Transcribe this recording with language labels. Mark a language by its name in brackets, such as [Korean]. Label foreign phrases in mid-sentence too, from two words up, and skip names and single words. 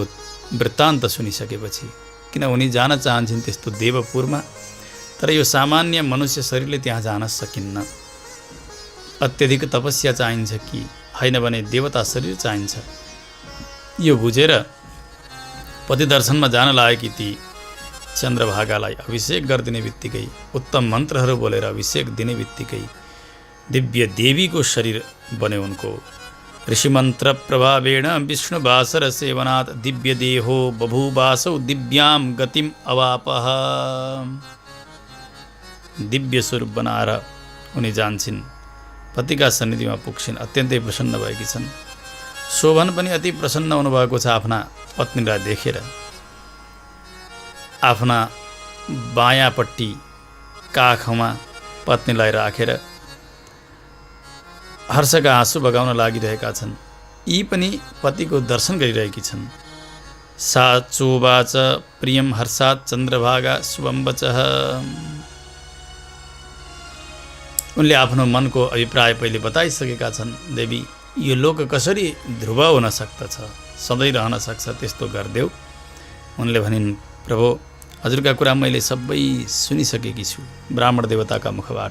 [Nepali] वृत्तान्त सुनिसकेपछि, किन उनी जान चाहन्छन् त्यस्तो देवपुरमा, तर यो सामान्य मनुष्य शरीरले त्यहाँ जान सकिन्न, अत्यधिक तपस्या चाहिन्छ कि होइन भने देवता शरीर चाहिन्छ। यो बुझेर पति दर्शनमा जान लागेकी ती चन्द्रभागालाई अभिषेक गरिदिने बित्तिकै, उत्तम मन्त्रहरू बोलेर अभिषेक दिने बित्तिकै दिव्य देवीको शरीर बन्यो उनको। [Sanskrit] ऋषिमन्त्र प्रभावेण विष्णुवासर सेवनात् दिव्य देहो बभूवासौ दिव्याम गतिम अवापः। [Nepali] दिव्य स्वरूप बनाएर उनी जान्छन्, पतिका सन्निधिमा पुग्छिन्, अत्यन्तै प्रसन्न भएकी छन्। शोभन पनि अति प्रसन्न हुनुभएको छ आफ्ना पत्नीलाई देखेर। आफ्ना बायाँपट्टि काखमा पत्नीलाई राखेर हर्षका आँसु बगाउन लागिरहेका छन्। यी पनि पतिको दर्शन गरिरहेकी छन्। [Sanskrit] सा चोवाच प्रियम हर्षात् चन्द्रभागा शुभम वचः। [Nepali] उनले आफ्नो मनको अभिप्राय पहिले बताइसकेका छन्, देवी यो लोक कसरी ध्रुव हुन सक्दछ, सधैँ रहन सक्छ, त्यस्तो गरिदेऊ। उनले भनिन्, प्रभु हजुरका कुरा मैले सबै सुनिसकेकी छु ब्राह्मण देवताका मुखबाट।